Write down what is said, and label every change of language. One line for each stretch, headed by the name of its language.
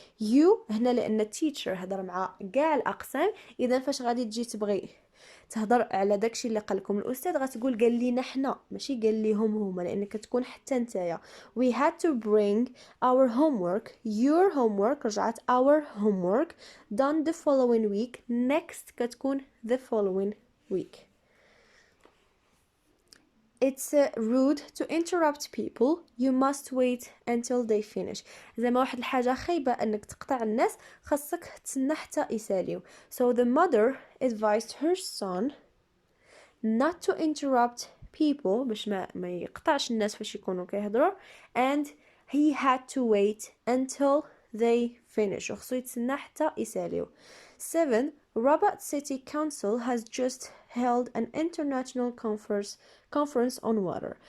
Arabic: you هنا لأن teacher هضر مع كاع الأقسام. إذا فاش غادي تجي تبغي تهضر على داكشي اللي قالكم الأستاذ غتقول قال لينا حنا ماشي قال ليهم هما، لأن كتكون حتى نتايا.
English: we had to bring our homework your homework رجعت our homework done the following week. next كتكون the following week. It's rude to interrupt people. You must wait until they finish.
Arabic: زعما واحد الحاجة خايبة أنك تقطع الناس، خاصك تسنى حتى يساليو.
English: So the mother advised her son not to interrupt people باش ما يقطعش الناس فاش يكونوا كيهضروا. And he had to wait until they finish.
Arabic: وخصو يتسنى حتى يساليو.
English: 7 Rabat City Council has just held an international conference on water.